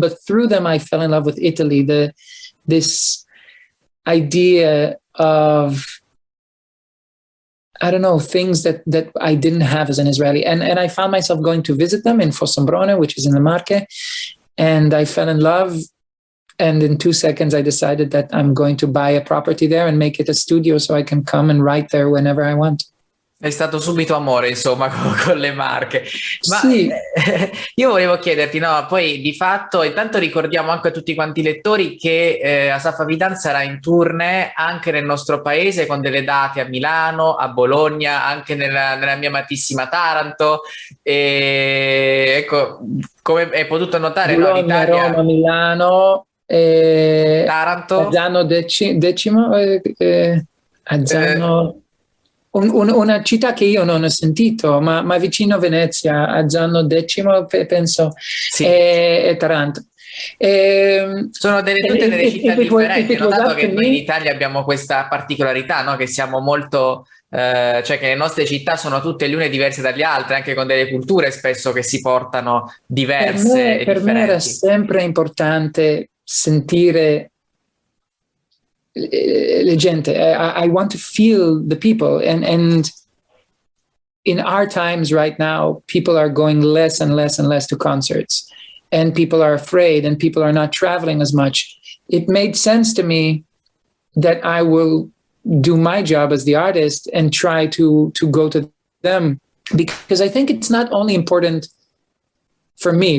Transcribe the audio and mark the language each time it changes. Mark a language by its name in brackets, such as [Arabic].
[English] But through them, I fell in love with Italy. This idea of, I don't know, things that I didn't have as an Israeli. And I found myself going to visit them in Fossombrone, which is in the Marche. And I fell in love. And in 2 seconds, I decided that I'm going to buy a property there and make it a studio so I can come and write there whenever I want. [Italian] È stato subito amore, insomma, con le Marche. Ma sì. Io volevo chiederti, no, poi di fatto, intanto ricordiamo anche a tutti quanti i lettori che Asaf Avidan sarà in tournée anche nel nostro paese, con delle date a Milano, a Bologna, anche nella mia amatissima Taranto. E ecco, come hai potuto notare, Bologna, no, l'Italia... Roma, Milano, Taranto, Azzano decimo, Azzano... Una città che io non ho sentito, ma vicino a Venezia, Azzano decimo, penso, sì. E Taranto. Sono tutte delle città differenti. Ho notato che noi in Italia abbiamo questa particolarità, no? Che siamo molto, cioè che le nostre città sono tutte le une diverse dalle altre, anche con delle culture spesso che si portano diverse. Per me era sempre importante sentire le gente. [English] I want to feel the people, and in our times right now, people are going less and less and less to concerts, and people are afraid, and people are not traveling as much. It made sense to me that I will do my job as the artist and try to go to them, because I think it's not only important for me.